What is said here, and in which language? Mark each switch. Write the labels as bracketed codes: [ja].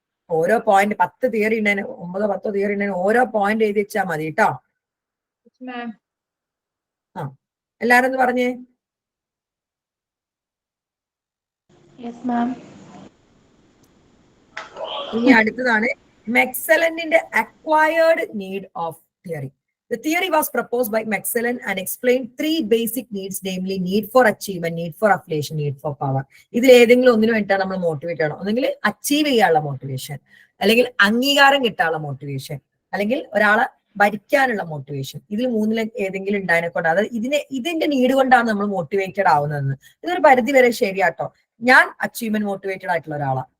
[ml] ഓരോ point 10 theory ഉണ്ടേന്, 9-10 theory ഉണ്ടേന് ഓരോ point എഴുതി വെച്ചാൽ മതി കേട്ടോ. ആ എല്ലാരും ഒന്ന് പറഞ്ഞേ. ഇനി അടുത്തതാണ് മെക്സലന്റിന്റെ acquired need of theory. [en] The theory was proposed by Maclellan and explained 3 basic needs, namely need for achievement, need for affiliation, need for power. [ml] ഇതിൽ ഏതെങ്കിലും ഒന്നിനു വേണ്ടിയിട്ടാണ് നമ്മൾ മോട്ടിവേറ്റ് ചെയ്യണം. ഒന്നെങ്കിൽ അച്ചീവ് ചെയ്യാനുള്ള മോട്ടിവേഷൻ, അല്ലെങ്കിൽ അംഗീകാരം കിട്ടാനുള്ള മോട്ടിവേഷൻ, അല്ലെങ്കിൽ ഒരാളെ ഭരിക്കാനുള്ള മോട്ടിവേഷൻ. ഇതിൽ 3 ഏതെങ്കിലും ഉണ്ടായതിനെ കൊണ്ട്, അതായത് ഇതിന്റെ നീഡ് കൊണ്ടാണ് നമ്മൾ മോട്ടിവേറ്റഡ് ആവുന്നതെന്ന്. ഇതൊരു പരിധി വരെ ശരിയാട്ടോ. ഞാൻ അച്ചീവ്മെന്റ് മോട്ടിവേറ്റഡ് ആയിട്ടുള്ള ഒരാളാണ്.